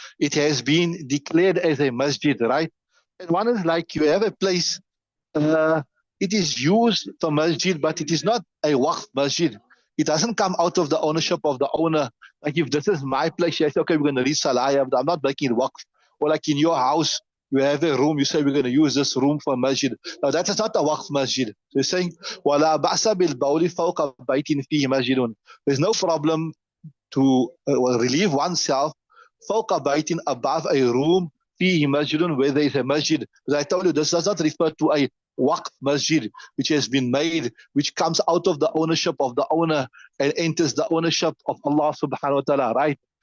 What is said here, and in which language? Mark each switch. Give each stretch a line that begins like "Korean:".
English: It has been declared as a masjid, right? And one is like you have a place, it is used for masjid, but it is not a waqf masjid. It doesn't come out of the ownership of the owner. Like if this is my place, you say, okay, we're going to read salah, I'm not making it waqf. Or like in your house, you have a room, you say, we're going to use this room for masjid. Now that is not a waqf masjid. So you're saying,
Arabic: وَلَا بَأْسَ بِالْبَوْلِ فَوْقَ بَيْتٍ فِيهِ مَسْجِدٌ.
English: There's no problem to relieve oneself
Arabic: فوق بيت,
English: above a room
Arabic: فيه مسجد,
English: where there is a masjid. As I told you, this does not refer to a waqf masjid which has been made, which comes out of the ownership of the owner and enters the ownership of Allah subhanahu wa ta'ala, right?